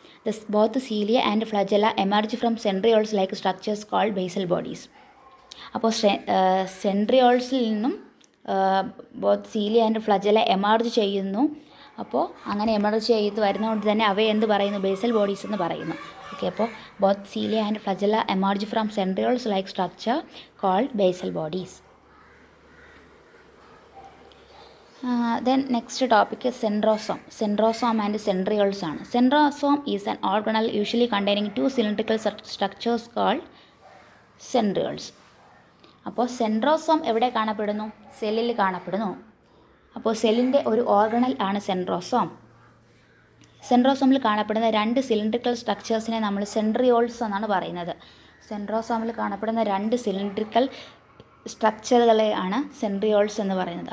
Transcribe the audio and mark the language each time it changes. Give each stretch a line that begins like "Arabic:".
English: Thus, both cilia and flagella emerge from centrioles-like structures called basal bodies.
Malayalam: അപ്പോൾ സെൻട്രിയോൾസിൽ നിന്നും
English: both cilia and flagella emerge
Malayalam: ചെയ്യുന്നു. അപ്പോൾ അങ്ങനെ emerge ചെയ്ത് വരുന്നതുകൊണ്ട് തന്നെ അവയെ എന്ത് പറയുന്നു? ബേസൽ ബോഡീസ് എന്ന് പറയുന്നു.
English: Okay, അപ്പോൾ both cilia and flagella emerge from centrioles like structure called basal bodies. Then next topic is centrosome. Centrosome and centrioles ആണ്. Centrosome is an organelle usually containing two cylindrical structures called centrioles.
Malayalam: അപ്പോൾ centrosome എവിടെ കാണപ്പെടുന്നു? സെല്ലിൽ കാണപ്പെടുന്നു. അപ്പോൾ സെല്ലിൻ്റെ ഒരു ഓർഗണൽ ആണ് സെൻട്രോസോം. സെൻട്രോസോമിൽ കാണപ്പെടുന്ന രണ്ട് സിലിണ്ട്രിക്കൽ സ്ട്രക്ചേഴ്സിനെ നമ്മൾ സെൻട്രിയോൾസ് എന്നാണ് പറയുന്നത്. സെൻട്രോസോമിൽ കാണപ്പെടുന്ന രണ്ട് സിലിണ്ട്രിക്കൽ സ്ട്രക്ചറുകളെയാണ് സെൻട്രിയോൾസ് എന്ന് പറയുന്നത്.